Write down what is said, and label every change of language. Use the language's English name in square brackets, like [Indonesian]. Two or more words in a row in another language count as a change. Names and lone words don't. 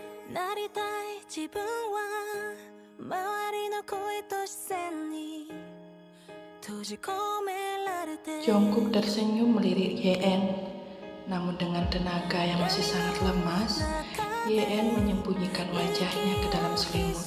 [Japanese] なりたい自分は周りの声と視線に閉じ込められて [Indonesian] Jungkook tersenyum melirik YN, namun dengan tenaga yang masih sangat lemas, YN menyembunyikan wajahnya ke dalam selimut.